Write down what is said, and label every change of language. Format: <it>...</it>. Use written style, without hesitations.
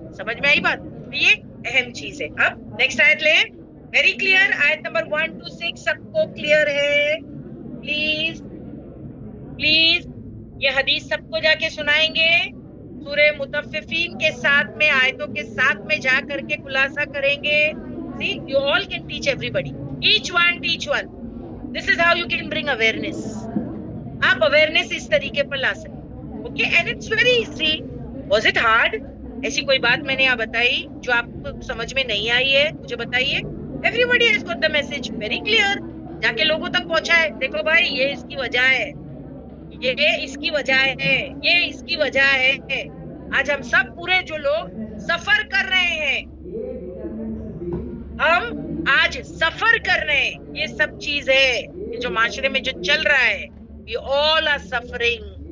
<hi>समझ में आई बात? ये अहम चीज है।</hi> <en>अब नेक्स्ट आयत ले, वेरी क्लियर,</en> <hi>आयत नंबर 1 to 6 सबको क्लियर है? प्लीज प्लीज ये हदीस सबको जाके सुनाएंगे, सूरे मुतफ्फिफीन के साथ में, आयतों के साथ में जा करके खुलासा करेंगे।</hi> <en>See, you all can teach everybody, each one teach one. This is how you can bring awareness.</en> <hi>आप awareness इस तरीके पर ला सकते, okay?</hi> <en>And it's very easy. Was it hard?</en> <hi>ऐसी कोई बात मैंने यहाँ बताई जो आपको समझ में नहीं आई है, मुझे बताइए।</hi> <en>Everybody has got the message very clear.</en> <hi>जाके लोगों तक पहुंचाए, देखो भाई ये इसकी वजह है, ये इसकी वजह है, ये इसकी वजह है। आज हम सब पूरे जो लोग सफर कर रहे हैं, हम आज सफर कर रहे हैं, ये सब चीज है, ये जो माशरे में जो चल रहा है,</hi> <en>we all are suffering।</en>